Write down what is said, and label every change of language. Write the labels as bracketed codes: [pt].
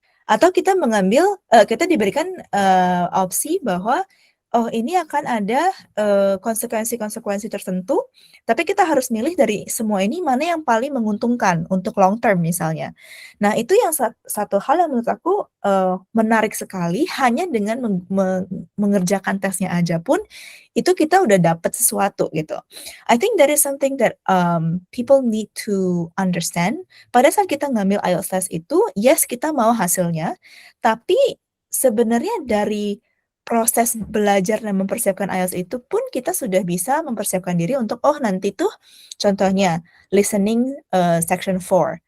[id] Atau kita kita diberikan, opsi bahwa, oh ini akan ada, konsekuensi-konsekuensi tertentu, tapi kita harus milih dari semua ini mana yang paling menguntungkan untuk long term misalnya. Nah itu yang satu hal yang menurut aku, menarik sekali hanya dengan mengerjakan tesnya aja pun, itu kita udah dapat sesuatu gitu. [en] I think that is something that, people need to understand. [id] Pada saat kita ngambil IELTS test itu, yes kita mau hasilnya, tapi sebenarnya dari proses belajar dan mempersiapkan IELTS itu pun kita sudah bisa mempersiapkan diri untuk, oh nanti tuh contohnya listening, section 4.